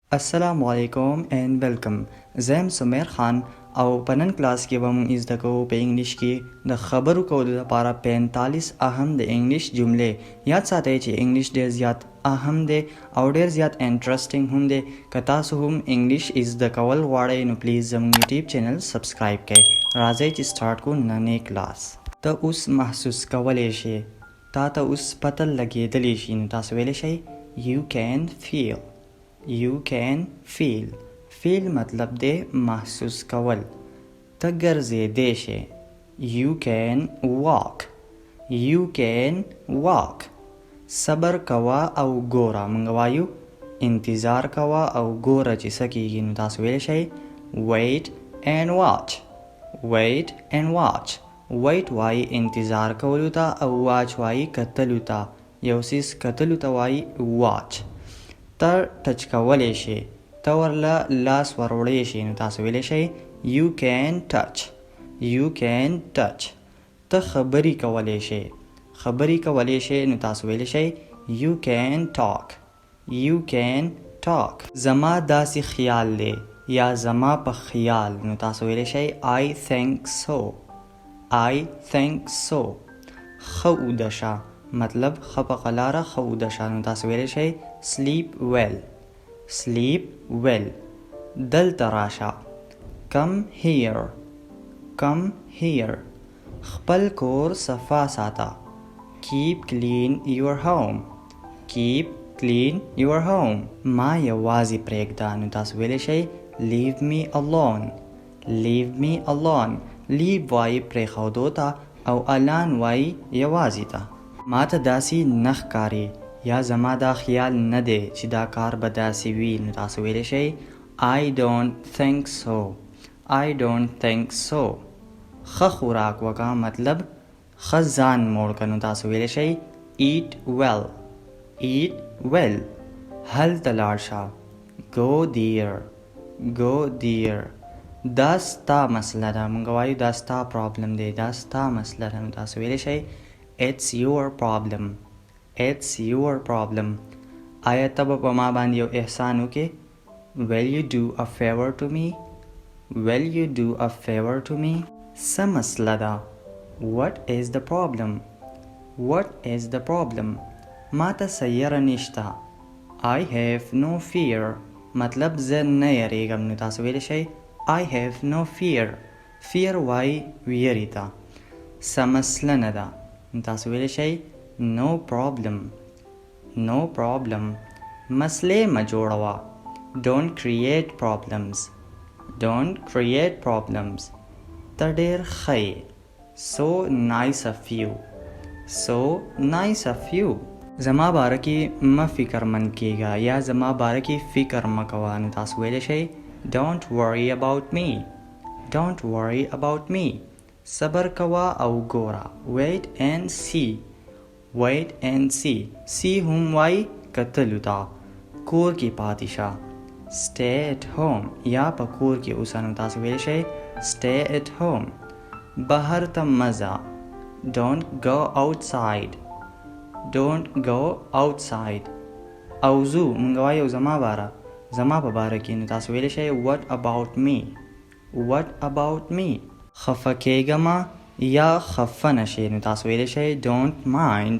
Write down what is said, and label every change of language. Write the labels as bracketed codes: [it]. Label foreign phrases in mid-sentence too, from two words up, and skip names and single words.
[ar] السلام علیکم [en] and welcome. [ps] زم سمیر خان او پنن کلاس کې به موږ زده کوو په انګلیش کې د خبرو کولو لپاره 45 اهم د انګلیش جملې. یاد ساتئ چې انګلیش ډیر زیات اهم دی او ډیر زیات انټرسټینګ هم دی. که تاسو هم انګلیش زده کول غواړئ نو پلیز زموږ یوټیوب چینل سبسکرایب کړئ. راځئ چې سٹارټ کوو نننې کلاس. ته اوس محسوس کولی شي، تا ته اوس پته لګېدلی شي، نو تاسو ویلی شئ [en] you can feel. You can feel. feel [ps] مطلب دی محسوس کول. ته ګرځېدی شې. [en] You can walk. You can walk. [ps] صبر کوه او ګوره. موږ وایو انتظار کوه او ګوره چې څه کېږي، نو تاسو ویلی شئ [en] wait and watch. wait and watch. wait [ps] وایي انتظار کولو ته او watch وایي کتلو ته. یو څیز کتلو ته وایي watch. ته ټچ کولی شي، ته ورله لاس وروړی شي، نو تاسو ویلی شئ [en] you can touch. you can touch. [ps] ته خبرې کولی شي، خبرې کولی شي، نو تاسو ویلی شئ [en] you can talk. you can talk. [ps] زما داسې خیال دی یا زما په خیال، نو تاسو ویلی شئ [en] I think so. I think so. [ps] ښه اوده شه مطلب ښه په قلاره ښه اوده شه، نو تاسو ویلی شئ [en] sleep well. sleep well. [ps] دلته راشه. [en] come here. come here. [ps] خپل کور صفا ساته. [en] keep clean your home. keep clean your home. [ps] ما یوازې پرېږده، نو تاسو ویلی شئ [en] leave me alone. leave me alone. leave [ps] وایي پرېښودو ته او alone وایي یوازې ته. ما ته داسې نه ښکاري یا زما دا خیال نه دی چې دا کار به داسې وي، نو تاسو ویلی شئ [en] I don't think so. I don't think so. [ps] ښه خوراک وکړه مطلب ښه ځان موړ کړه، نو تاسو ویلی شئ [en] eat well. eat well. [ps] هلته لاړ شه. [en] go there. go there. [ps] دا ستا مسله ده. موږ وایو دا ستا پرابلم دی، دا ستا مسله ده، نو تاسو ویلی شئ [en] It's your problem. It's your problem. [ps] آیا ته به په ما باندې یو احسان وکې؟ [en] Will you do a favor to me? Will you do a favor to me? [ps] څه مسله ده؟ [en] What is the problem? What is the problem? [ps] ما ته څه یره نشته. [en] I have no fear. [ps] مطلب زه نه یریږم، نو تاسو ویلی شئ [en] I have no fear. [ps] fear وایي ویرې ته. څه مسله نه ده، تاسو ویلی شئ [en] no problem. no problem. [ps] مسلې مه جوړوه. [en] don't create problems. don't create problems. [ps] ته ډېر ښه یې. [en] so nice of you. so nice of you. [ps] زما باره کې مه فکرمند کېږه یا زما باره کې فکر مه کوه، نو تاسو ویلی شئ [en] don't worry about me. don't worry about me. [ps] صبر کوه او ګوره. [en] wait and see. wait and see. [ps] see هم وایي کتلو ته. کور کې پاتې شه. [en] stay at home. [ps] یا په کور کې اوسه، نو تاسو ویلی شئ [en] stay at home. [ps] بهر ته مه ځه. [en] don't go outside. don't go outside. [ps] او زو موږ وایو زما باره، زما په باره کې، نو تاسو ویلی شئ [en] what about me. what about me. [ps] خفه کېږمه یا خفه نشئ، نو تاسو ویلی شئ [en] don't mind.